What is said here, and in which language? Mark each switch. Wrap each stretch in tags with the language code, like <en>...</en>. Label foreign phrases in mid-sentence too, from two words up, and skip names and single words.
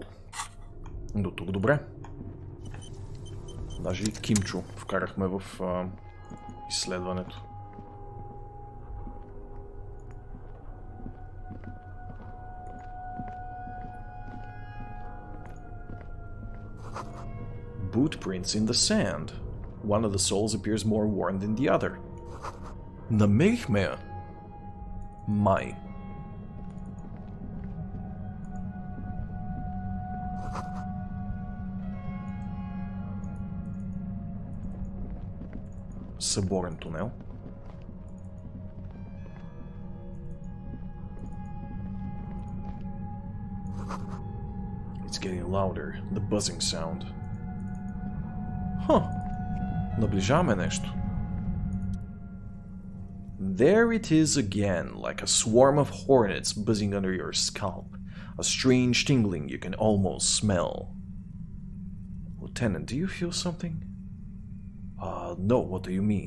<bg>До тук добре. Даже и Кимчо вкарахме в изследването.</bg> <en>Bootprints in the sand. One of the soles appears more worn than the other.</en> <bg>Намерихме я. Май. Съборен тунел.</bg> <en>It's getting louder, the buzzing sound.</en> <bg>Наближаваме нещо.</bg> <en>There it is again, like a swarm of hornets buzzing under your scalp. A strange tingling you can almost smell. Lieutenant, do you feel something? No, what do you mean?</en>